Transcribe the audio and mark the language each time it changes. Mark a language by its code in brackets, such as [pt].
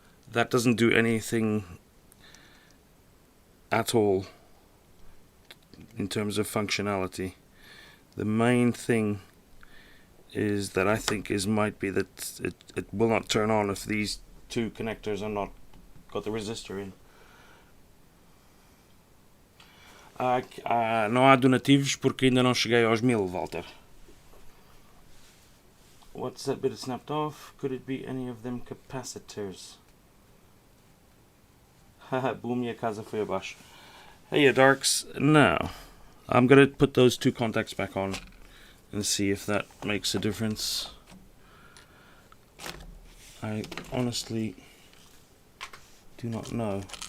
[en] That doesn't do anything at all in terms of functionality. The main thing is that I think might be that it will not turn on if these two connectors are not got the resistor in. [pt] Não há donativos porque ainda não cheguei aos 1000, Walter. [en] What's that bit snapped off? Could it be any of them capacitors? [pt] Haha, boom, minha casa foi abaixo. [en] Hey, Darks. No. I'm gonna put those two contacts back on and see if that makes a difference. I honestly do not know.